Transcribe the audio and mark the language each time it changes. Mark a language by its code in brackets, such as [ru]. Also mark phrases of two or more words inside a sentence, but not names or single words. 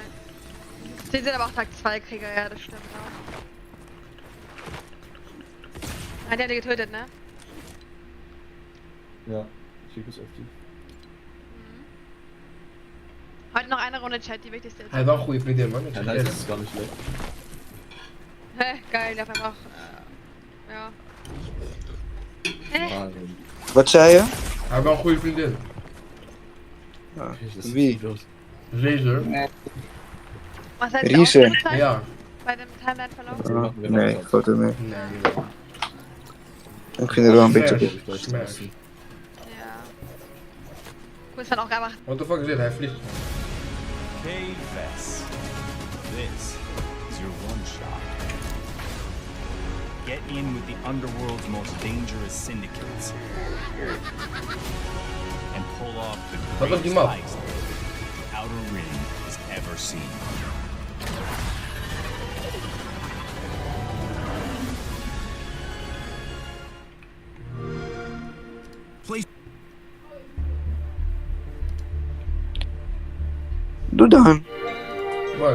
[de] Sie sind aber auch Tag 2 Krieger, ja, das stimmt auch. Ah, der hat die getötet, ne? Ja, ich schicke es auf die. Heute noch eine Runde Chat, die wichtigste ist. [nl] Hij heeft wel een goede vriendin, man. [de] Ja, das ist gar nicht schlecht. Hä, geil, der hat einfach... ja. [nl] Wat zei je? Hij heeft wel een goede vriendin. Ja. Wie? Razer. [de] Was heißt Riese. Ja. Bei dem Timeline-Verlauf? [nl] Nee, ik valt er mee. Ik vind het wel een beetje goed. Ja. Goed, is dan ook einfach... [en] What the fuck [nl] is dit? Hij vliegt. [en] K-Fest. This is your one shot. Get in with the underworld's most dangerous syndicates. And pull off the greatest heist Outer Rim has ever seen. [nl] Doe dan. Wat?